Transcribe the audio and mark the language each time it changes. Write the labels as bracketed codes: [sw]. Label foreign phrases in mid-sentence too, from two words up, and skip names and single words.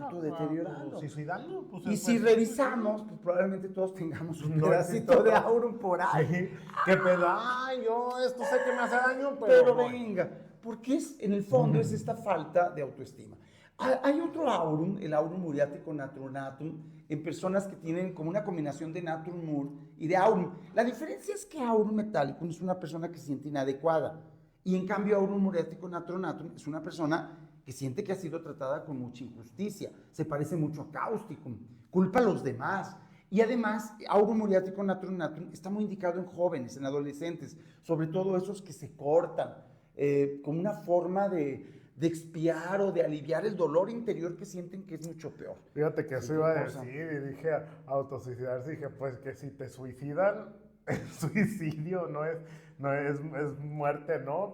[es] Autodeteriorando. suicidando. Pues, Y si revisamos, pues probablemente todos tengamos un no pedacito de aurum por ahí. Sí, qué pedo. Ay, yo esto sé que me hace daño, Pero no. venga, porque en el fondo es esta falta de autoestima. Hay otro aurum, el aurum muriático naturatum, en personas que tienen como una combinación de naturum mur y de aurum. La diferencia es que aurum metallicum es una persona que se siente inadecuada, y en cambio aurum muriático naturatum es una persona que siente que ha sido tratada con mucha injusticia, se parece mucho a causticum, culpa a los demás. Y además, aurum muriático naturatum está muy indicado en jóvenes, en adolescentes, sobre todo esos que se cortan, como una forma de expiar o de aliviar el dolor interior que sienten, que es mucho peor. Fíjate que eso iba a decir, y dije autosuicidarse, dije, pues que si te suicidan, el suicidio es muerte, ¿no?